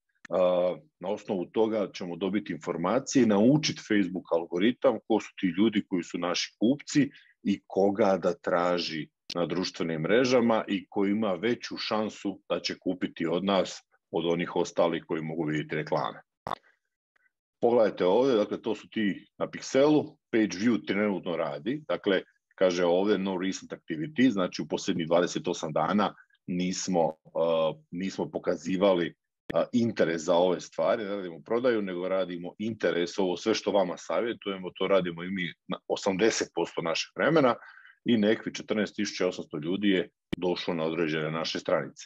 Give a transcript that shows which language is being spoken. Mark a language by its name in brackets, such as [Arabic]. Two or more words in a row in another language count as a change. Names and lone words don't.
[Bosnian] na osnovu toga ćemo dobiti informacije i naučiti Facebook algoritam ko su ti ljudi koji su naši kupci i koga da traži na društvenim mrežama i koji ima veću šansu da će kupiti od nas od onih ostalih koji mogu vidjeti reklame. Pogledajte ovdje, dakle to su ti na Pixelu, [English] page view [Bosnian] trenutno radi, dakle kaže ovdje [English] no recent activity, [Bosnian] znači u posljednjih 28 dana nismo pokazivali interes za ove stvari, ne radimo prodaju, nego radimo interes, ovo sve što vama savjetujemo, to radimo i mi 80% našeg vremena i nekvi 14.800 ljudi je došlo na određene naše stranice.